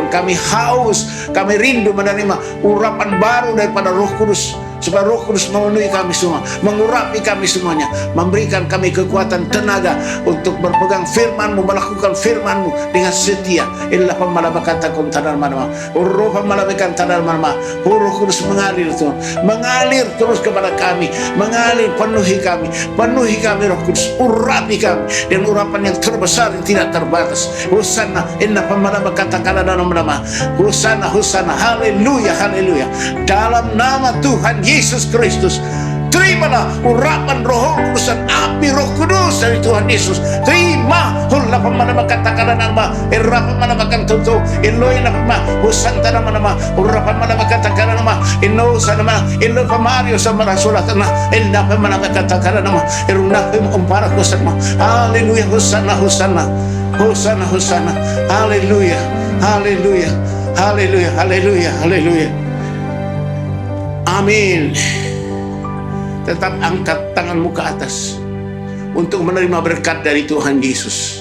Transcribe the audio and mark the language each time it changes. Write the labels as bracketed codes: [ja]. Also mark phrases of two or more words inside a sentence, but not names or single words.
[id] Kami haus, kami rindu menerima urapan baru daripada Roh Kudus, supaya Roh Kudus memenuhi kami semua, mengurapi kami semuanya, memberikan kami kekuatan, tenaga untuk berpegang firman-Mu, melakukan firman-Mu dengan setia. Inilah pemalabakanta kontanar manama, Roh pemalabakanta manama. Roh Kudus mengalir Tuhan, mengalir terus kepada kami, mengalir, penuhi kami Roh Kudus, urapi kami dengan urapan yang terbesar yang tidak terbatas. Hosanna, inna pemalabakanta kanana manama. Hosanna, Hosanna, haleluya, haleluya. Dalam nama Tuhan Yesus Kristus, terimalah urapan Roh Kudus dan api Roh Kudus dari Tuhan Yesus. Terima hulla pamana katakan nama irapa mana makan tutu iloi nama husanta nama urapan mana katakan nama inno sanama illo pamario sama rasulatna illa pamana katakan nama iruna umpara kusama. Haleluya, Hosanna, Hosanna, Hosanna, Hosanna, haleluya, haleluya, haleluya, haleluya, haleluya. Amin. Tetap angkat tanganmu ke atas untuk menerima berkat dari Tuhan Yesus.